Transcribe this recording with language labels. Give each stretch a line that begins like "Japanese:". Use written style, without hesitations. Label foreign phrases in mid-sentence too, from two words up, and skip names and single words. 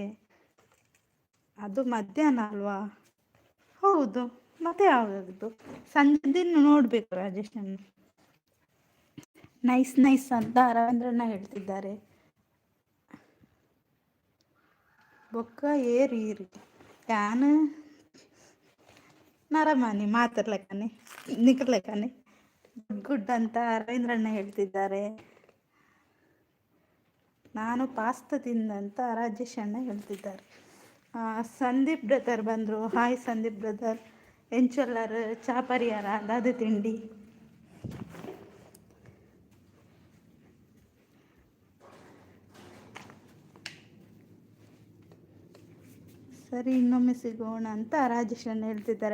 Kannada: ಅದು ಮಧ್ಯಾಹ್ನ ಅಲ್ವಾ? ಹೌದು, ಮತ್ತೆ ಯಾವುದು ಸಂಜೆ ದಿನ ನೋಡ್ಬೇಕು ರಾಜೇಶ್ ಅಣ್ಣ.
English: nice nice
Kannada: ಅಂತ ರವೀಂದ್ರಣ್ಣ ಹೇಳ್ತಿದ್ದಾರೆ.
Tulu: ಬೊಕ್ಕ ಏರಿ ಯಾನು ನರಮಾನಿ ಮಾತಾಡ್ಲೆಕ್ಕನೆ ನಿಕ್ಕರ್ಲೆಕ್ಕನೆ
English: good good
Kannada: ಅಂತ ರವೀಂದ್ರಣ್ಣ ಹೇಳ್ತಿದ್ದಾರೆ. ನಾನು ಪಾಸ್ತಾ ತಿಂದಂತ ರಾಜೇಶ್ ಅಣ್ಣ ಹೇಳ್ತಿದ್ದಾರೆ. ಸಂದೀಪ್ ಬ್ರದರ್ ಬಂದರು. ಹಾಯ್ ಸಂದೀಪ್ ಬ್ರದರ್.
Tulu: ಎಂಚೊಲ್ಲರ್ ಚಾ ಪರಿಹಾರ ದಾದ ತಿಂಡಿ.
Kannada: ಸರಿ, ಇನ್ನೊಮ್ಮೆ ಸಿಗೋಣ ಅಂತ ರಾಜೇಶ್ ಅಣ್ಣ ಹೇಳ್ತಿದ್ದಾರೆ.